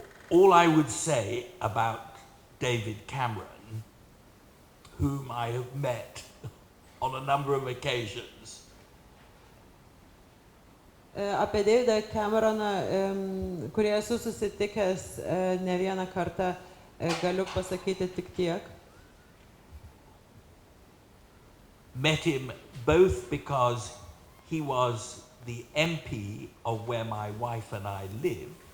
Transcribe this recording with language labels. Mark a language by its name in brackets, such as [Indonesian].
[English] All I would say about David Cameron, whom I have met on a number of occasions, [Lithuanian] Apie Davidą Cameroną, kurį esu susitikęs ne vieną kartą, galiu pasakyti tik tiek. [English] met him both because he was the MP of where my wife and I live.